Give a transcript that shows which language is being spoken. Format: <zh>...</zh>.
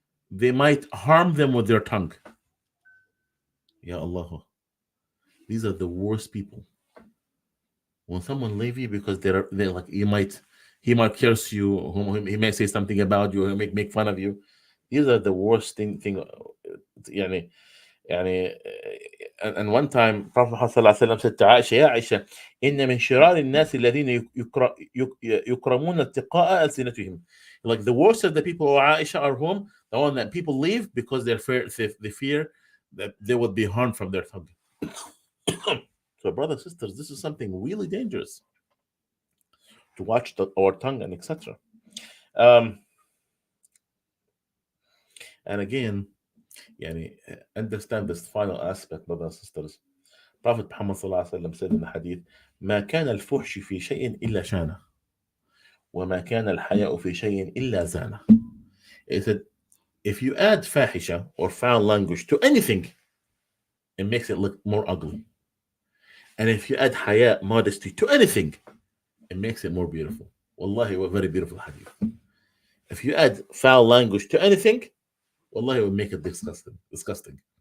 <en>they might harm them with their tongue. Ya Allah, these are the worst people. When someone leave you because they're like, he might curse you, he may say something about you, he may make fun of you. These are the worst thing.</en> <ar>يعني يعني</ar> <en>and one time Prophet Muhammad صلى الله عليه وسلم said to Aisha,</en> <ar>يا عائشة إن من شرار الناس الذين يكرمون اتقاء ألسنتهم.</ar> <en>Like the worst of the people, Aisha, are whom? The one that people leave because they fear that they would be harmed from their tongue. So, brothers and sisters, this is something really dangerous to watch our tongue and etc. And again, understand this final aspect, brothers and sisters. Prophet Muhammad said in the hadith,</en> <ar>ما كان الفحش في شيء إلا شانه وما كان الحياء في شيء إلا زانه.</ar> <en>He said, if you add fahisha or foul language to anything, it makes it look more ugly. And if you add haya, modesty, to anything, it makes it more beautiful. Wallahi, a very beautiful hadith. If you add foul language to anything, wallahi, it will make it disgusting.</en>